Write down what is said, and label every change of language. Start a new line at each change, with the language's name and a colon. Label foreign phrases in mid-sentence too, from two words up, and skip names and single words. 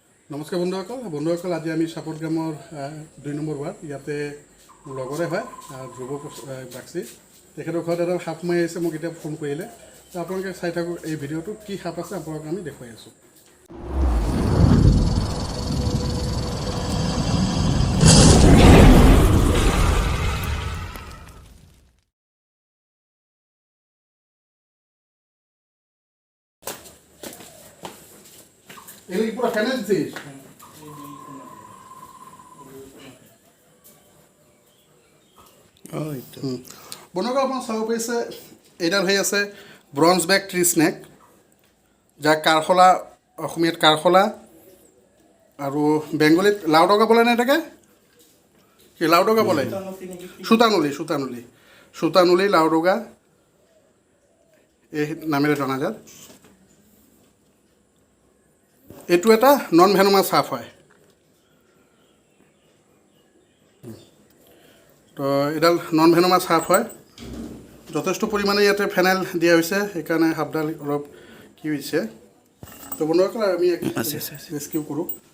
Assamese: নমস্কাৰ বন্ধুসকল আজি আমি চাপট গ্ৰামৰ 2 নম্বৰ ৱাৰ্ড ইয়াতে লগৰে হয় ধ্ৰুৱ বাক্সি তেখেতৰ ঘৰত এডাল সাপ সোমাই আহিছে মোক এতিয়া ফোন কৰিলে তো আপোনালোকে চাই থাকক এই ভিডিঅ'টো কি সাপ আছে আপোনালোকক আমি দেখুৱাই আছোঁ
Bangla: এগুলো কি পুরো ফ্যানের দিছিস
Assamese: বন্ধুসকল আপোনাৰ চাব পাৰিছে এইডাল হৈ আছে
English: bronze back tree snake
Assamese: যাক কাৰখলা অসমীয়াত কাৰখলা আৰু বেংগলীত লাউডগা বলে নে এটাকে কি লাউডগা বলে সুতানুলি লাউডগা এই নামেৰে জনাজাত এইটো এটা
English: non venomous
Assamese: সাপ হয় তো এডাল
English: non venomous
Assamese: সাপ হয় যথেষ্ট পৰিমাণে ইয়াতে ফেনাইল দিয়া হৈছে সেইকাৰণে সাপডাল অলপ কি হৈছে তো বন্ধুসকল আমি ৰেস্কিউ কৰোঁ